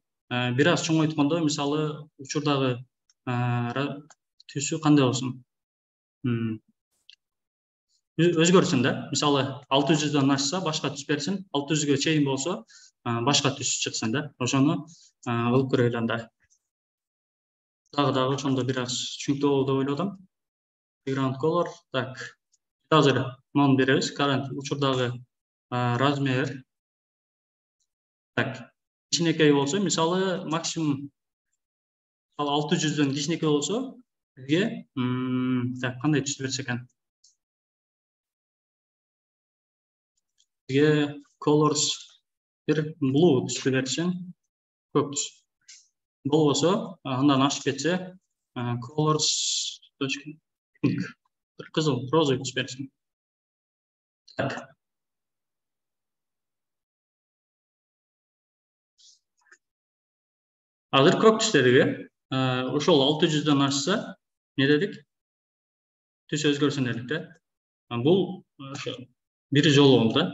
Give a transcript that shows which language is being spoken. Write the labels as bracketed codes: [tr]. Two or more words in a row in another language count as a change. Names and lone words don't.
[ky] Бир аз чоңойткондо мисалы учурдагы түсү кандай болсун? Өзгөрсүн да. Мисалы 600дан ашса башка түс берсин, 600ге чейин болсо башка түс чыксын да. Ошону кылып көрөлү анда. Дагы ошондо бир аз түшүнүктүү болду деп ойлодум. [en] Background color. [ky] Так. Азыр муну беребиз. Current учурдагы размер. Так. Кичинекей болсо, мисалы, максимум 600дөн кичинекей болсо, бизге так, кандай түстү берсе экен? Бизге [en] colors bir blue [ky] түстү берсин. Көк түс. Болбосо, андан ашып кетсе, [en] colors pink. [ky] Bir кызыл, розовый түс берсин. Так. Азыр көк түстерге ошол 600дөн ашса, не дедик? Түс өзгөрсүн дедик да. Бул ошо бир жолу болду.